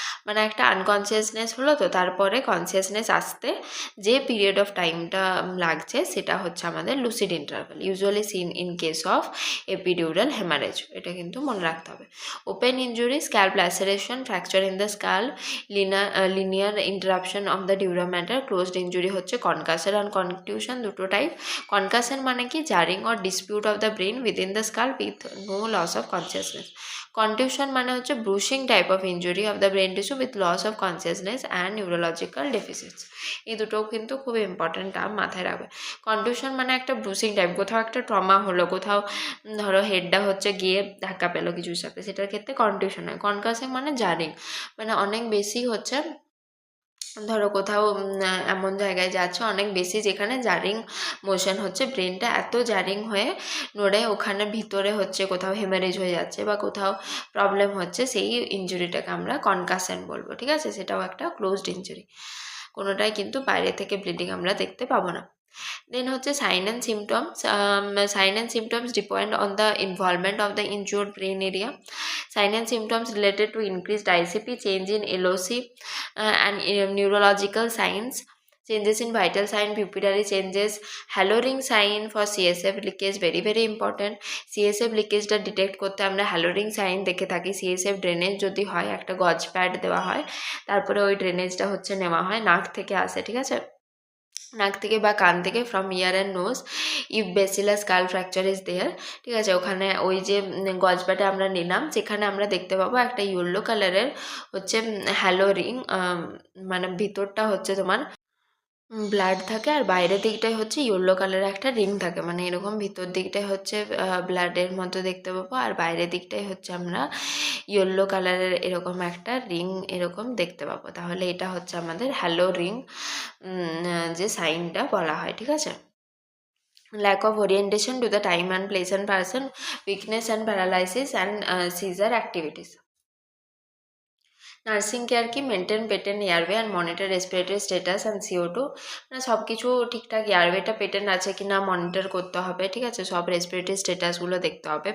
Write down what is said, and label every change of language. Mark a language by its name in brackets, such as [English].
[Bangla] মানে একটা আনকনসিয়াসনেস হলো, তো তারপরে কনসিয়াসনেস আসতে যে পিরিয়ড অফ টাইমটা লাগছে সেটা হচ্ছে আমাদের lucid interval, [English] Usually seen in case of epidural haemorrhage. [Bangla] এটা কিন্তু মনে রাখতে হবে। [English] Open injury, scalp laceration, fracture in the skull, linear interruption of the dura mater. [Bangla] Closed injury হচ্ছে কনকাশন আর কনটিউশন, দুটো টাইপ। কনকাশন মানে কি? [English] Jarring or dispute of the brain within the skull with no loss of consciousness. Contusion মানে হচ্ছে bruising type of injury of the brain tissue with loss of consciousness and neurological deficits. [Bangla] এই দুটোও কিন্তু খুব important term, মাথায় রাখবে। কন্টিউশন মানে একটা ব্রুসিং type, কোথাও একটা ট্রমা হলো, কোথাও ধরো হেডটা হচ্ছে গিয়ে ধাক্কা পেলো কিছুর সাথে, সেটার ক্ষেত্রে কন্টিউশন হয়। কনকাসিং মানে জারিং, মানে অনেক বেশি হচ্ছে, ধরো কোথাও এমন জায়গায় যাচ্ছে অনেক বেশি, যেখানে জারিং মোশন হচ্ছে, ব্রেনটা এত জারিং হয়ে নড়ে ওখানে ভিতরে হচ্ছে কোথাও হেমারেজ হয়ে যাচ্ছে বা কোথাও প্রবলেম হচ্ছে, সেই ইঞ্জুরিটাকে আমরা কনকাশন বলবো। ঠিক আছে, সেটাও একটা ক্লোজড ইঞ্জুরি, কোনোটাই কিন্তু বাইরে থেকে ব্লিডিং আমরা দেখতে পাবো না। [English] Then হচ্ছে sign and symptoms. Sign and symptoms depend on the involvement of the injured brain area. Sign and symptoms related to increased ICP, change in LOC and neurological signs, changes in vital sign, pupillary changes, halo ring sign for CSF leakage, very very important. [Bangla] CSF লিকেজটা detect করতে আমরা hello ring sign দেখে থাকি। CSF drainage যদি হয়, একটা গজ pad দেওয়া হয়, তারপরে ওই ড্রেনেজটা হচ্ছে নেওয়া হয়, নাক থেকে আসে। ঠিক আছে, নাক থেকে বা কান থেকে, [English] From ear and nose if basilar skull fracture is there. [Bangla] ঠিক আছে, ওখানে ওই যে গজবাটা আমরা নিলাম, সেখানে আমরা দেখতে পাবো একটা ইয়েলো কালারের হচ্ছে হ্যালো রিং, মানে ভিতরটা হচ্ছে তোমার ব্লাড থাকে আর বাইরের দিকটায় হচ্ছে ইয়েলো কালারের একটা রিং থাকে, মানে এরকম ভিতর দিকটায় হচ্ছে ব্লাডের মতো দেখতে পাবো আর বাইরের দিকটায় হচ্ছে আমরা ইয়েলো কালারের এরকম একটা রিং এরকম দেখতে পাবো। তাহলে এটা হচ্ছে আমাদের হ্যালো রিং যে সাইনটা বলা হয়। [English] ঠিক আছে, lack of orientation to the time and place and person, weakness and paralysis and seizure activities. [Bangla] Nursing care কি [English] maintain patent airway and monitor respiratory status and CO2, [Bangla] মানে সব কিছু ঠিকঠাক, এয়ারওয়েটা পেটেন্ট আছে কি না মনিটর করতে হবে, ঠিক আছে, সব রেসপিরেটরি স্ট্যাটাসগুলো দেখতে হবে।